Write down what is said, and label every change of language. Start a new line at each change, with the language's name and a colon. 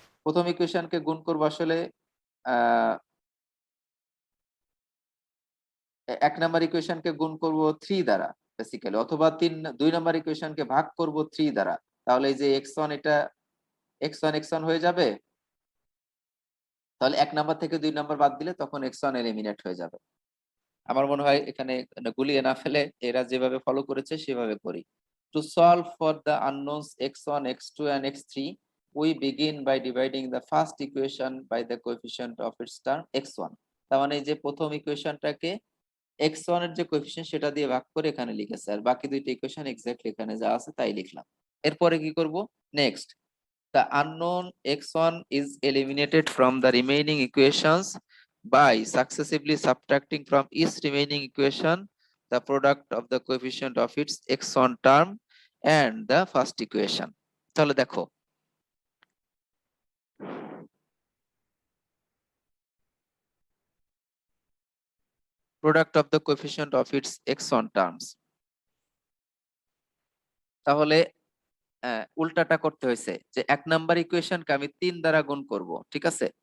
Bangla: প্রথম ইকুয়েশনকে গুণ করব আসলে আহ 1 নাম্বার ইকুয়েশনকে গুণ করব 3 দ্বারা বেসিক্যালি, অথবা 2 নাম্বার ইকুয়েশনকে ভাগ করব 3 দ্বারা, তাহলে এই যে x1, এটা x1 হয়ে যাবে। তাহলে 1 নাম্বার থেকে 2 নাম্বার বাদ দিলে তখন x1 এলিমিনেট হয়ে যাবে। আমার মনে হয় এখানে গুলিয়ে না ফেলে এরা যেভাবে ফলো করেছে সেভাবে করি।
English: To solve for the unknowns x1, x2 and x3, we begin by dividing the first equation by the coefficient of its term x1।
Bangla: তার মানে এই যে প্রথম ইকুয়েশনটাকে x1 এর যে কোএফিসিয়েন্ট সেটা দিয়ে ভাগ করে এখানে লিখেছে, আর বাকি দুইটা ইকুয়েশন এক্স্যাক্টলি এখানে যা আছে তাই লিখলাম। এরপরে কি করব, next
English: the unknown x1 is eliminated from the remaining equations by successively subtracting from each remaining equation the product of the coefficient of its x1 term and the first equation.
Bangla: তাহলে দেখো
English: product of the coefficient of its x1 terms,
Bangla: তাহলে উল্টাটা করতে হয়েছে যে এক number ইকুয়েশনকে আমি 3 দ্বারা গুণ করব, ঠিক আছে?